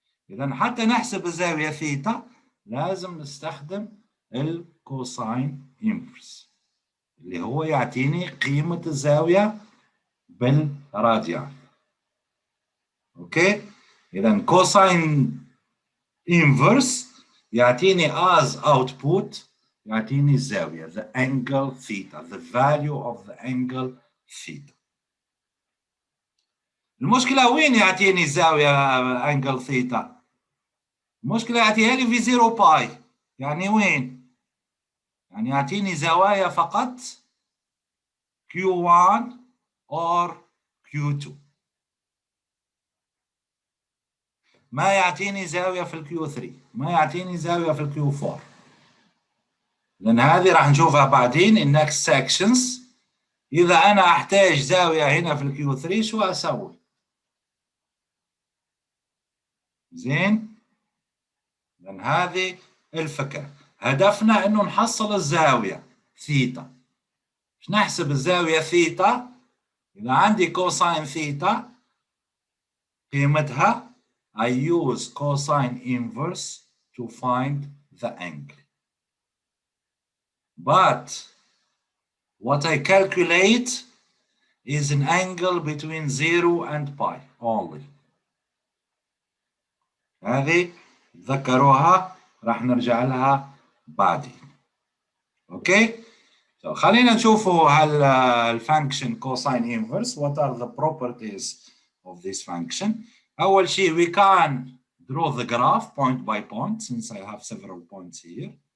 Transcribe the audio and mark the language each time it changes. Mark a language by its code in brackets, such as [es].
[ar] إذا حتى نحسب الزاوية ثيتا لازم نستخدم الكوساين انفرس اللي هو يعطيني قيمة الزاوية بالراديان. اوكي؟ إذا كوساين انفرس يعطيني [en] as output، [ar] يعطيني الزاوية [en] the angle theta، the value of the angle theta. [ar] المشكلة وين يعطيني الزاوية [en] angle theta؟ [ar] المشكلة يعطيها لي في 0 باي، يعني وين؟ يعني يعطيني زوايا فقط Q1 or Q2، ما يعطيني زاوية في الكيو 3، ما يعطيني زاوية في الكيو 4، لأن هذه راح نشوفها بعدين [en] in next sections. [ar] إذا أنا أحتاج زاوية هنا في الكيو 3 شو أسوي؟ زين؟ لأن هذه الفكرة، هدفنا إنه نحصل الزاوية ثيتا. مش نحسب الزاوية ثيتا؟ إذا عندي كوساين ثيتا قيمتها [en] I use cosine inverse to find the angle. But what I calculate is an angle between 0 and pi only. [ar] هذه ذكروها، راح نرجع لها بعدين. [en] Okay? So [ar] خلينا نشوفوا هل الفانكشن [en] cosine inverse what are the properties of this function. [ar] أول شيء [en] we can draw the graph point by point since I have several points here.